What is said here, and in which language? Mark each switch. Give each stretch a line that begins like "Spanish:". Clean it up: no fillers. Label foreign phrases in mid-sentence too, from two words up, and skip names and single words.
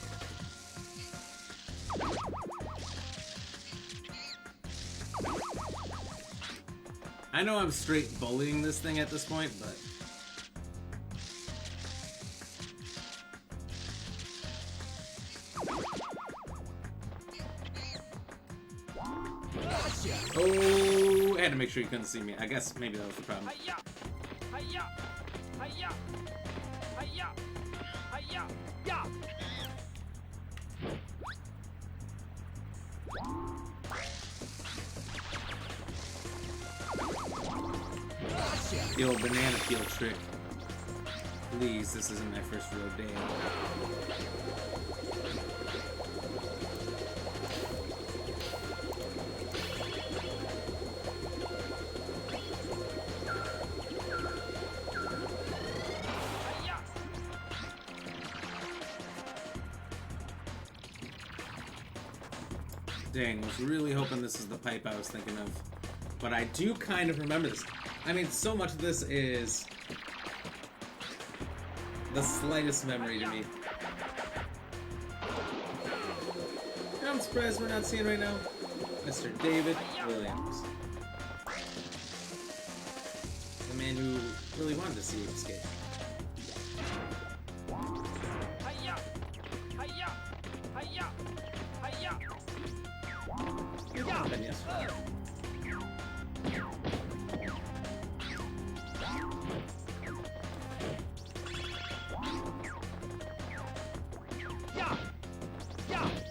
English: I know I'm straight bullying this thing at this point, but... Oh, I had to make sure you couldn't see me. I guess maybe that was the problem. Hi-ya! Hi-ya! Hi-ya! Hi-ya! Hi-ya! Yeah! The old banana peel trick. Please, this isn't my first rodeo. Hi-ya! Dang, was really hoping this is the pipe I was thinking of. But I do kind of remember this. I mean, so much of this is the slightest memory to me. And I'm surprised we're not seeing right now Mr. David Williams. The man who really wanted to see Ape Escape. Hi-ya! Hi-ya! Hi-ya! Hi-ya! Yeah! And yes. Yeah! Yeah!